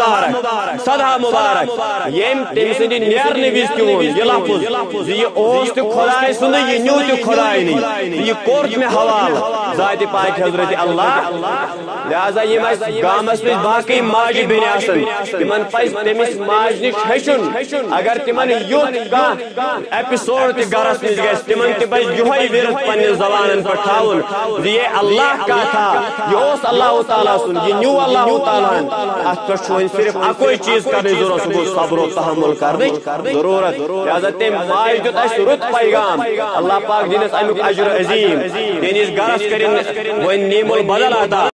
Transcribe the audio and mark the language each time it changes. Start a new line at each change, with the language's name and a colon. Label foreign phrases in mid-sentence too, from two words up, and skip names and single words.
Kashmiri: مُبارک ییٚمۍ تٔمۍ سٕنٛدِ نیرنہٕ وِزِ تہِ ووٚن یہِ لفظ زِ یہِ اوس تہِ خۄداے سُنٛدُے یہِ نیوٗ تہِ خۄداینٕے تہٕ یہِ کوٚر مےٚ حوالہٕ ذاتِ پاک حضرت اللہ لہذا یِم اَسہِ گامس منٛز باقٕے ماجہِ بیٚنہِ آسن تِمن پزِ تٔمِس ماجہِ نِش ہیٚچھُن اگر تِمن یُتھ کانٛہہ ایپِسوڈ تہِ گرس منٛز گژھِ تِمن تہِ پزِ یِہوٚے ورد پننہِ زبانن پٮ۪ٹھ تھاوُن زِ
Urdu: یہ اللہ کا تھا
Kashmiri: یہ اوس اللہ تعالیٰ سُنٛد یہ نیوٗ اللہ تعالیٰ ہن اتھ پٮ۪ٹھ چھُ وۄنۍ صرف اکوے چیٖز کرنٕچ ضروٗرت سُہ گوٚو صبر و تحمل کرنٕچ ضروٗرت لہذا تٔمۍ ماجہِ دیُت اَسہِ رُت پیغام اللہ پاک دِنس امیُک اجر عظیٖم میٲنِس گرس کٔرِنۍ وۄنۍ
Arabic: نیٖم البدل
Kashmiri: عطا